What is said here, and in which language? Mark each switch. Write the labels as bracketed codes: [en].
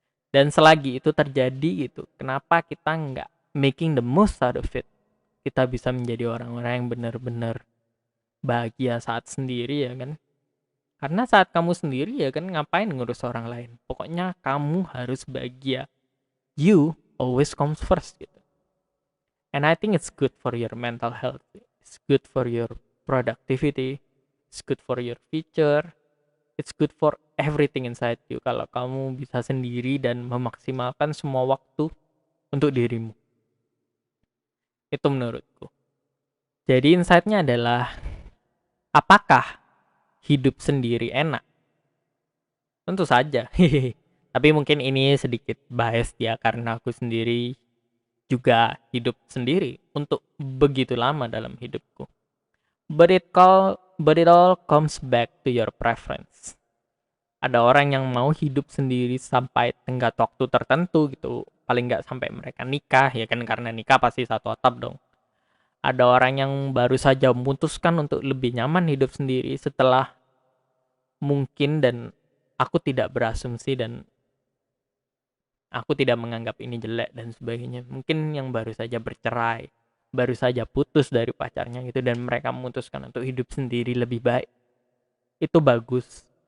[id] Dan selagi itu terjadi gitu, kenapa kita nggak [en] making the most out of it? [id] Kita bisa menjadi orang-orang yang benar-benar bahagia saat sendiri ya kan. Karena saat kamu sendiri ya kan, ngapain ngurus orang lain. Pokoknya kamu harus bahagia. [en] You always comes first gitu. And I think it's good for your mental health. It's good for your productivity. It's good for your future. It's good for everything inside you, [id] kalau kamu bisa sendiri dan memaksimalkan semua waktu untuk dirimu. Itu menurutku. Jadi insight-nya adalah, apakah hidup sendiri enak? Tentu saja. Tapi mungkin ini sedikit bias ya, karena aku sendiri juga hidup sendiri untuk begitu lama dalam hidupku. [en] But it all comes back to your preference. [id] Ada orang yang mau hidup sendiri sampai tenggat waktu tertentu gitu, paling nggak sampai mereka nikah ya kan, karena nikah pasti satu atap dong. Ada orang yang baru saja memutuskan untuk lebih nyaman hidup sendiri setelah mungkin, dan aku tidak berasumsi dan aku tidak menganggap ini jelek dan sebagainya, mungkin yang baru saja bercerai, baru saja putus dari pacarnya gitu, dan mereka memutuskan untuk hidup sendiri lebih baik. Itu bagus.